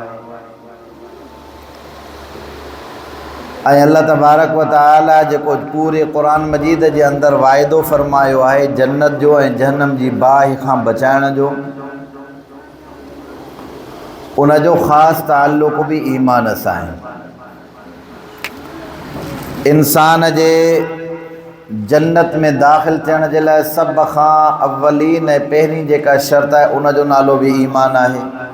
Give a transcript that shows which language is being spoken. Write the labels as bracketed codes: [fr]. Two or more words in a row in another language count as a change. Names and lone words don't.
[sd] ऐं अल्लाह [ar] تبارك وتعالى [sd] जेको पूरे क़ुरान मजीद जे अंदरि वाइदो फ़रमायो आहे जन्नत जो ऐं जहन्नम जी बाहि खां बचाइण जो, उन जो ख़ासि ताल्लुक़ बि ईमान सां आहे। इंसान जे जन्नत में दाख़िल थियण जे लाइ सभ खां अवलीन ऐं पहिरीं जेका शर्त आहे उन जो नालो बि ईमान आहे।